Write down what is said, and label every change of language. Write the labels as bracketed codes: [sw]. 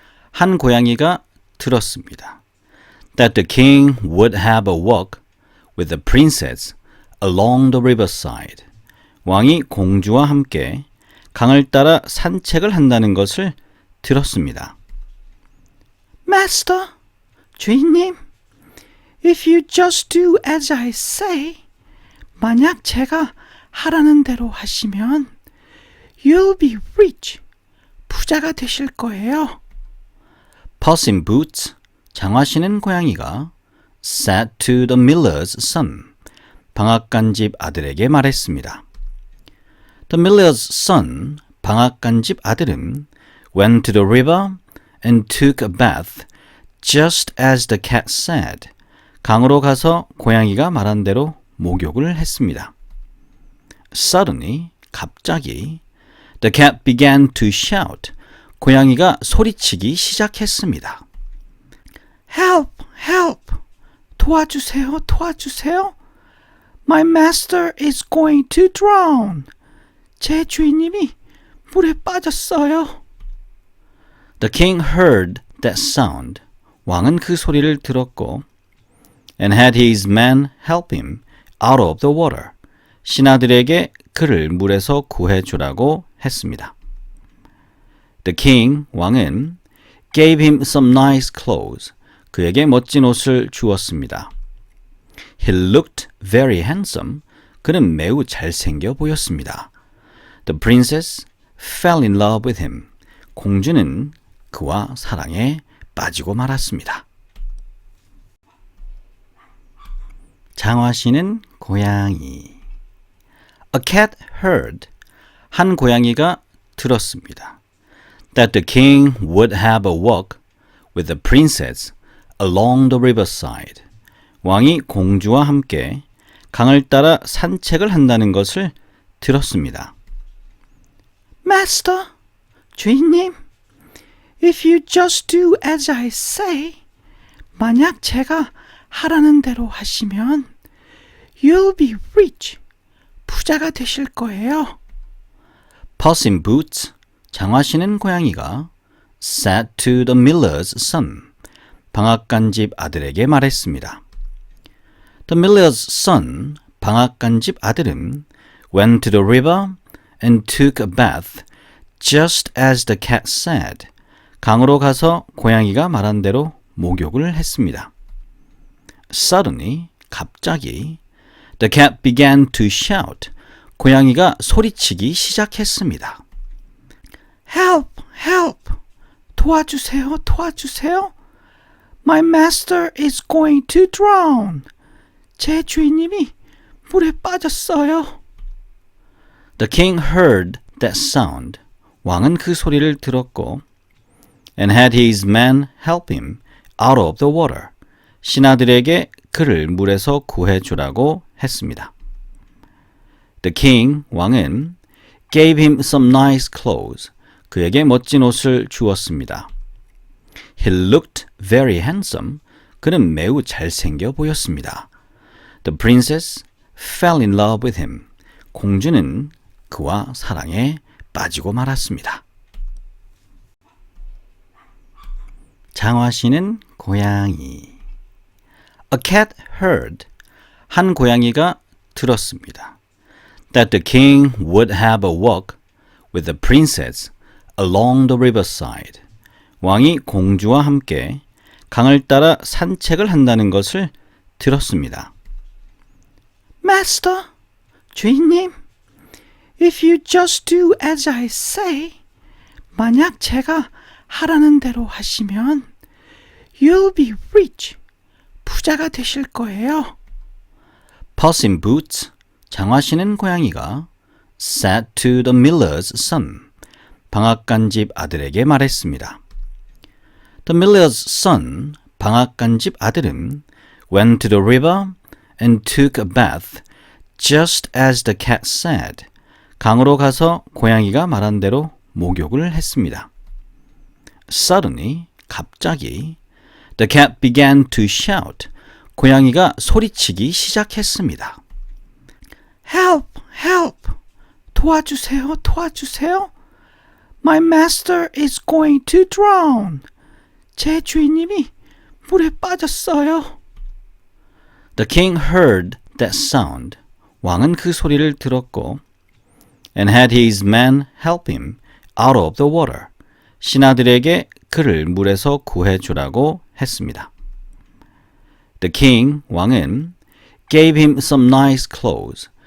[ko] 한 고양이가 들었습니다. [en] That the king would have a walk with the princess along the riverside. [ko] 왕이 공주와 함께 강을 따라 산책을 한다는 것을 들었습니다. [en] Master, [ko] 주인님, [en] if you just do as I say, [ko] 만약 제가 하라는 대로 하시면 [en] you'll be rich, [ko] 부자가 되실 거예요. [en] Puss in Boots, [ko] 장화 신은 고양이가 [en] said to the miller's son, [ko] 방앗간집 아들에게 말했습니다. [en] The miller's son, [ko] 방앗간집 아들은 [en] went to the river and took a bath just as the cat said. [ko] 강으로 가서 고양이가 말한 대로 목욕을 했습니다. [en] Suddenly, [ko] 갑자기 [en] the cat began to shout. [ko] 고양이가 소리치기 시작했습니다. [en] Help! Help! [ko] 도와주세요! 도와주세요! [en] My master is going to drown. [ko] 제 주인님이 물에 빠졌어요. [en] The king heard that sound. [ko] 왕은 그 소리를 들었고 [en] and had his men help him out of the water. [ko] 신하들에게 그를 물에서 구해주라고 했습니다. [en] The king, [ko] 왕은 [en] gave him some nice clothes. [ko] 그에게 멋진 옷을 주었습니다. [en] He looked very handsome. [ko] 그는 매우 잘생겨 보였습니다. [en] The princess fell in love with him. [ko] 공주는 그와 사랑에 빠지고 말았습니다. 장화시는 고양이. [en] A cat heard. [ko] 한 고양이가 들었습니다. [en] That the king would have a walk with the princess along the riverside. [ko] 왕이 공주와 함께 강을 따라 산책을 한다는 것을 들었습니다. [en] Master, [ko] 주인님, [en] if you just do as I say, [ko] 만약 제가 하라는 대로 하시면 [en] you'll be rich, [ko] 부자가 되실 거예요. [en] Puss in Boots, [ko] 장화 신은 고양이가 [en] said to the miller's son, [ko] 방앗간집 아들에게 말했습니다. [en] The miller's son, [ko] 방앗간집 아들은 [en] went to the river and took a bath just as the cat said. [ko] 강으로 가서 고양이가 말한 대로 목욕을 했습니다. [en] Suddenly, [ko] 갑자기 [en] the cat began to shout. [ko] 고양이가 소리치기 시작했습니다. [en] Help! Help! [ko] 도와주세요! 도와주세요! [en] My master is going to drown. [ko] 제 주인님이 물에 빠졌어요. [en] The king heard that sound. [ko] 왕은 그 소리를 들었고 [en] and had his men help him out of the water. [ko] 신하들에게 그를 물에서 구해주라고 했습니다. [en] The king, [ko] 왕은 [en] gave him some nice clothes. [ko] 그에게 멋진 옷을 주었습니다. [en] He looked very handsome. [ko] 그는 매우 잘생겨 보였습니다. [en] The princess fell in love with him. [ko] 공주는 그와 사랑에 빠지고 말았습니다. 장화시는 고양이. [en] A cat heard. [ko] 한 고양이가 들었습니다. [en] That the king would have a walk with the princess along the riverside. [ko] 왕이 공주와 함께 강을 따라 산책을 한다는 것을 들었습니다. [en] Master, [ko] 주인님, [en] if you just do as I say, [ko] 만약 제가 하라는 대로 하시면 [en] you'll be rich, [ko] 부자가 되실 거예요. [en] Puss in Boots, [ko] 장화 신은 고양이가 [en] said to the miller's son, [ko] 방앗간집 아들에게 말했습니다. [en] The miller's son, [ko] 방앗간집 아들은 [en] went to the river and took a bath just as the cat said. [ko] 강으로 가서 고양이가 말한 대로 목욕을 했습니다. [en] Suddenly, [ko] 갑자기 [en] the cat began to shout. [ko] 고양이가 소리치기 시작했습니다. [en] Help! Help! [ko] 도와주세요, 도와주세요. [en] My master is going to drown. [ko] 제 주인님이 물에 빠졌어요. [en] The king heard that sound. [ko] 왕은 그 소리를 들었고 [en] and had his men help him out of the water. [ko] 신하들에게 그를 물에서 구해주라고 했습니다. [en] The king, [ko] 왕은 [en] gave him some nice clothes.